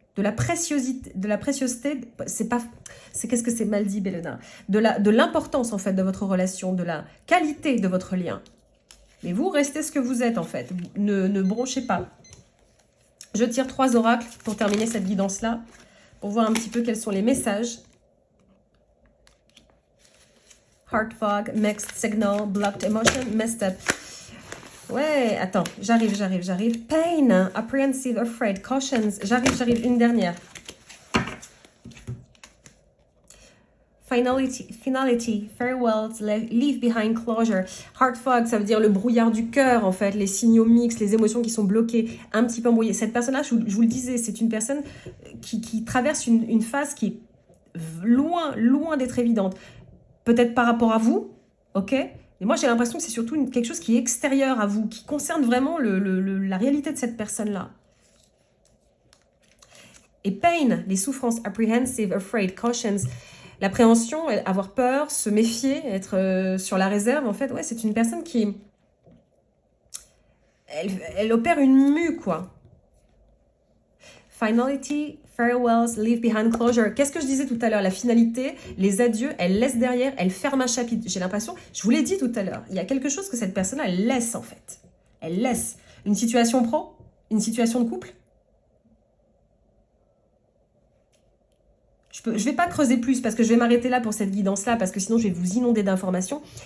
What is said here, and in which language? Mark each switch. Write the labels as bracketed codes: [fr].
[fr] De la préciosité, c'est qu'est-ce que c'est mal dit, Bélena, de l'importance en fait de votre relation, de la qualité de votre lien. Mais vous restez ce que vous êtes en fait, ne bronchez pas. Je tire 3 oracles pour terminer cette guidance-là, pour voir un petit peu quels sont les messages. [en] Heart fog, mixed signal, blocked emotion, messed up. [fr] Ouais, attends, j'arrive. [en] Pain, apprehensive, afraid, cautions. [fr] J'arrive, une dernière. [en] Finality, farewells, leave behind closure. [fr] Heart fog, ça veut dire le brouillard du cœur, en fait, les signaux mixtes, les émotions qui sont bloquées, un petit peu embrouillées. Cette personne-là, je vous le disais, c'est une personne qui traverse une phase qui est loin d'être évidente. Peut-être par rapport à vous, ok ? Et moi, j'ai l'impression que c'est surtout quelque chose qui est extérieur à vous, qui concerne vraiment la réalité de cette personne-là. Et pain, les souffrances, [en] apprehensive, afraid, cautions, [fr] l'appréhension, avoir peur, se méfier, être sur la réserve, en fait, ouais, c'est une personne qui... Elle opère une mue, quoi. [en] Finality, farewells, leave behind closure. [fr] Qu'est-ce que je disais tout à l'heure? La finalité, les adieux, elle laisse derrière, elle ferme un chapitre. J'ai l'impression, je vous l'ai dit tout à l'heure, il y a quelque chose que cette personne-là, elle laisse en fait. Elle laisse. Une situation pro, une situation de couple. Je vais pas creuser plus parce que je vais m'arrêter là pour cette guidance-là parce que sinon je vais vous inonder d'informations.